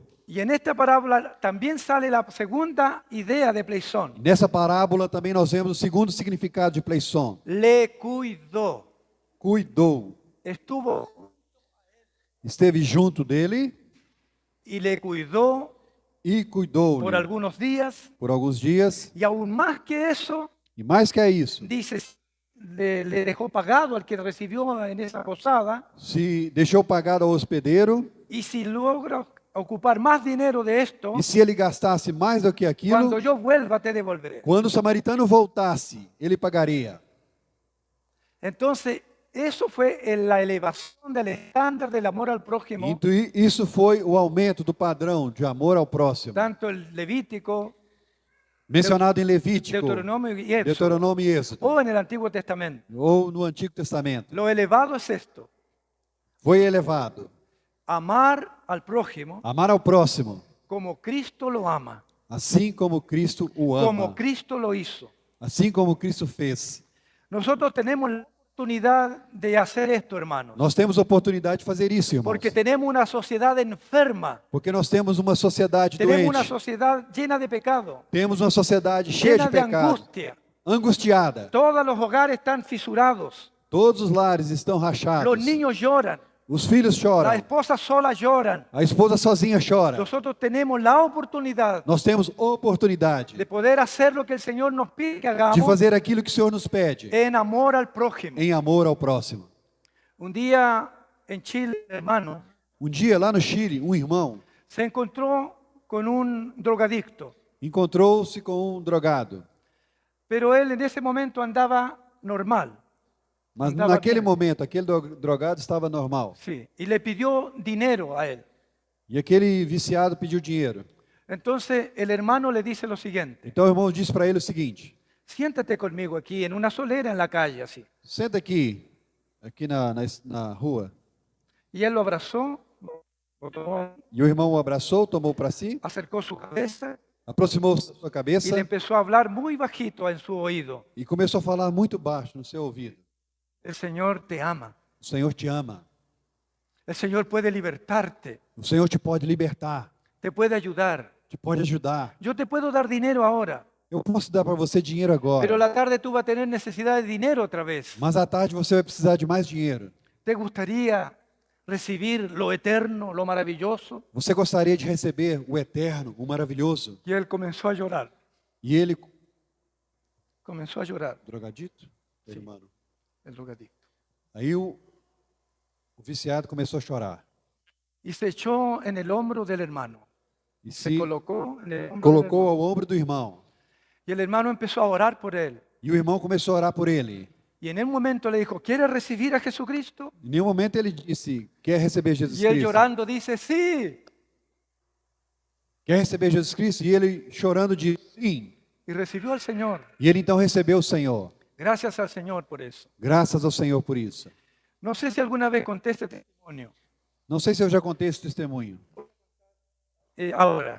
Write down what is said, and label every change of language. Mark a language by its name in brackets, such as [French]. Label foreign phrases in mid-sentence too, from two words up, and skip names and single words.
[Spanish] Y en esta parábola también sale la segunda idea de Pleison. [Portuguese] Nessa parábola também nós vemos o segundo significado de pleison. [Spanish] Le cuidó. [Portuguese] Cuidou. [Spanish] Estuvo [Portuguese] Esteve junto dele [Spanish] y le cuidó [Portuguese] e cuidou-lhe [Spanish] por algunos días. [Portuguese] por alguns dias. [Spanish] Y aún más que eso, [Portuguese] E mais que isso, [Spanish] dice, le dejó pagado al que recibió en esa posada. [Portuguese] se deixou pagado ao hospedeiro, [Spanish] Y si logra ocupar más dinero de esto, [Portuguese] e se ele gastasse mais do que aquilo, [Spanish] cuando yo vuelva te devolveré. [Portuguese] quando o samaritano voltasse, ele pagaria. [Spanish] Entonces, eso fue la elevación del estándar del amor al prójimo, [Portuguese] Então, isso foi o aumento do padrão de amor ao próximo, [Spanish] tanto el Levítico, [Portuguese] mencionado em Levítico, [Spanish] Deuteronomio y Éxodo, [Portuguese] Deuteronômio e Êxodo, [Spanish] o en el Antiguo Testamento. [Portuguese] ou no Antigo Testamento. [Spanish] Lo elevado es esto: [Portuguese] Foi elevado. [Spanish] amar al prójimo [Portuguese] Amar ao próximo, [Spanish] como Cristo lo ama, [Portuguese] assim como Cristo o [Spanish] como [Portuguese] ama, [Spanish] Cristo lo hizo. [Portuguese] assim como Cristo fez. [Spanish] Nosotros tenemos la oportunidad de hacer esto, hermanos, [Portuguese] Nós temos a oportunidade de fazer isso, irmãos. [Spanish] porque tenemos una sociedad enferma, [Portuguese] Porque nós temos uma sociedade [Spanish] tenemos una [Portuguese] doente. [Spanish] sociedad llena de pecado, [Portuguese] Temos uma sociedade cheia [Spanish] llena de de pecado, angustia. [Portuguese] angustiada. [Spanish] Todos los hogares están fisurados, [Portuguese] Todos os lares estão rachados. [Spanish] los niños lloran, [Portuguese] Os filhos [Spanish] las [Portuguese] choram. [Spanish] esposas solas lloran. [Portuguese] A esposa sozinha chora. [Spanish] Nosotros tenemos la oportunidad [Portuguese] Nós temos oportunidade [Spanish] de poder hacer lo que el Señor nos pide que [Portuguese] de [Spanish] hagamos [Portuguese] fazer aquilo que o Senhor nos pede, [Spanish] en amor al prójimo. [Portuguese] em amor ao próximo. [Spanish] Un día en Chile, hermano, [Portuguese] Dia lá no Chile, um irmão [Spanish] se encontró con un drogadicto, [Portuguese] encontrou-se com um drogado. [Spanish] pero él en ese momento andaba normal, [Portuguese] Mas Estava naquele bem. momento, aquele drogado estava normal. [Spanish] sí, y le pidió dinero a él. [Portuguese] E aquele viciado pediu dinheiro. [Spanish] Entonces el hermano le dice lo siguiente: [Portuguese] Então o irmão disse para ele o seguinte: [Spanish] siéntate conmigo aquí en una solera en la calle, así. [Portuguese] senta aqui na rua. [Spanish] Y él lo abrazó, lo tomó, [Portuguese] E o irmão o abraçou, tomou para si, [Spanish] acercó su cabeza [Portuguese] aproximou-se da sua [Spanish] y [Portuguese] cabeça [Spanish] le empezó a hablar muy bajito en su oído. [Portuguese] e começou a falar muito baixo no seu ouvido. [Spanish] El Señor te ama. [Portuguese] O Senhor te ama. [Spanish] El Señor puede libertarte, [Portuguese] O Senhor te pode libertar, [Spanish] te puede ayudar. [Portuguese] te pode ajudar. [Spanish] Yo te puedo dar dinero ahora, [Portuguese] Eu posso dar para você dinheiro [Spanish] pero [Portuguese] agora, [Spanish] la tarde tú vas a tener necesidad de dinero otra vez. [Portuguese] mas à tarde você vai precisar de mais dinheiro. [Spanish] ¿Te gustaría recibir lo eterno, lo maravilloso? [Portuguese] Você gostaria de receber o eterno, o maravilhoso? [Spanish] Y él comenzó a llorar, [Portuguese] E ele, [Spanish] comenzó a llorar, [Portuguese] drogadito? Irmão. [Spanish] el drogadicto. [Portuguese] Aí o viciado começou a chorar. [Spanish] Y se echó en el hombro del hermano. [Portuguese] E Se se [Spanish] colocó en el hombro del [Portuguese] colocou [Spanish] hermano. [Portuguese] ao ombro do irmão. [Spanish] Y el hermano empezó a orar por él. [Portuguese] E o irmão começou a orar por ele. [Spanish] Y en el momento le dijo, ¿quieres recibir a Jesucristo? [Portuguese] Em nenhum momento ele disse, quer receber Jesus [Spanish] Y él [Portuguese] Cristo? [Spanish] llorando dice, sí. [Portuguese] Quer receber Jesus Cristo? E ele chorando disse, sim. [Spanish] Y recibió al Señor. [Portuguese] E ele então recebeu o Senhor. [Spanish] Gracias al Señor por eso. [Portuguese] Graças ao Senhor por isso. [Spanish] No sé si alguna vez conté este testimonio. [Portuguese] Não sei se eu já contei esse testemunho. [Spanish] Ahora,